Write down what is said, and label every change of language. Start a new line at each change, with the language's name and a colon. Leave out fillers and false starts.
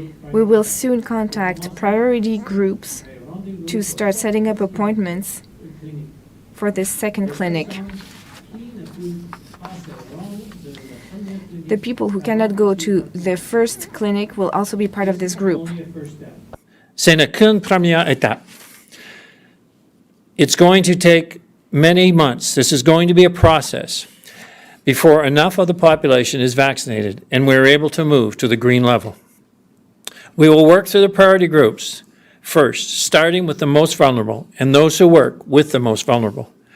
English: We will soon contact priority groups to start setting up appointments for this second clinic. The people who cannot go to the first clinic will also be part of this group.
French: Ce n'est qu'une première étape.
English: It's going to take many months. This is going to be a process before enough of the population is vaccinated and we're able to move to the green level. We will work through the priority groups first, starting with the most vulnerable and those who work with the most vulnerable.